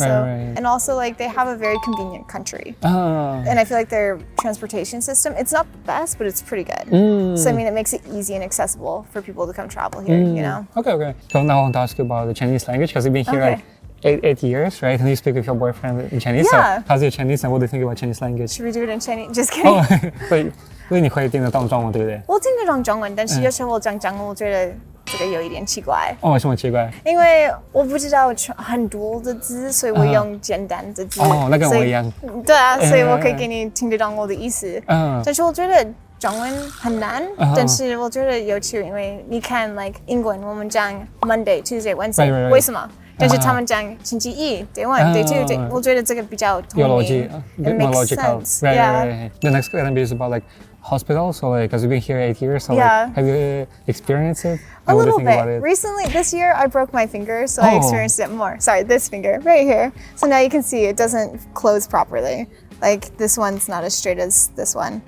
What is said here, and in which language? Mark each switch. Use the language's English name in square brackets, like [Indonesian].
[English] So and also like they have a very convenient country, and I feel like their transportation system, it's not the best, but it's pretty good. So I mean, it makes it easy and accessible for people to come travel here. You know. Okay. So now I want to ask you about the Chinese language because you've been here like 8 years, right? And you speak with your boyfriend in Chinese. Yeah. So how's your Chinese and what do you think about Chinese language? Should we do it in Chinese? Just kidding. [Chinese] 所以你会听得懂中文，对不对？我听得懂中文，但是有时候我讲中文，我觉得这个有一点奇怪。为什么奇怪？因为我不知道很多的字，所以我用简单的字。那跟我一样。对啊，所以我可以给你听得懂我的意思。但是我觉得中文很难，但是我觉得有趣，因为你看 like 英文我们讲 [English] Monday, Tuesday, Wednesday， [Chinese] 为什么？但是他们讲星期一 [English] Day 1, Day 2, [Chinese] 我觉得这个比较通明。 [English] It makes logical. Sense. Right. The next question is about like hospitals. So like, because you've been here 8 years, so like, have you experienced it? A little bit. Recently, this year, I broke my finger, so I experienced it more. Sorry, this finger right here. So now you can see it doesn't close properly. Like this one's not as straight as this one.